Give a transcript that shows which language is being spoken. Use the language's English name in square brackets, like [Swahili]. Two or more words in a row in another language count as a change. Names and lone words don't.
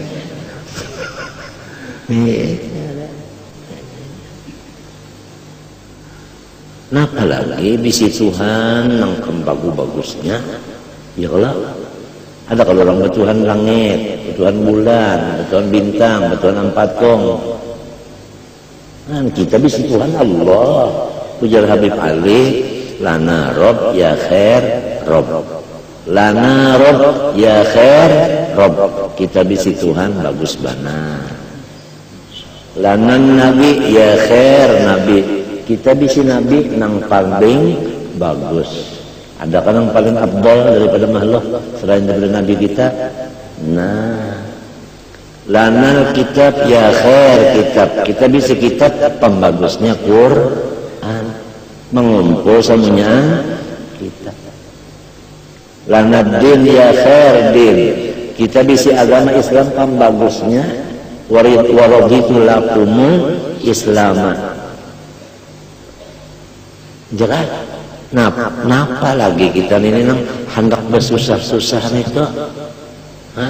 [Banjar] Nah apalagi bisi Tuhan nang bagus-bagusnya ya kalau ada kalau orang bertuhan langit, bertuhan bulan, bertuhan bintang, bertuhan ampatong. Nah kita bisi Tuhan Allah. [Arabic] Ujar Habib Ali, لنا رب يا خير رب، لنا رب يا خير رب. [Banjar] Kita bisi Tuhan bagus bana. [Arabic] لنا نبي يا خير نبي. [Banjar] Kita bisi Nabi nang paling bagus. Ada kan yang paling afdal daripada makhluk selain daripada Nabi kita? Nah, [Arabic] لنا كتاب يا خير كتاب. [Banjar] Kita bisa kitab pembagusnya Quran, mengumpul semuanya kita. [Arabic] لنا دين يا خير دين. [Banjar] Kita bisa agama Islam pembagusnya [Arabic] ورضيت لكم الإسلام. [Banjar] Jelas. Napa lagi kita ini nang hendak bersusah-susah itu? Hah?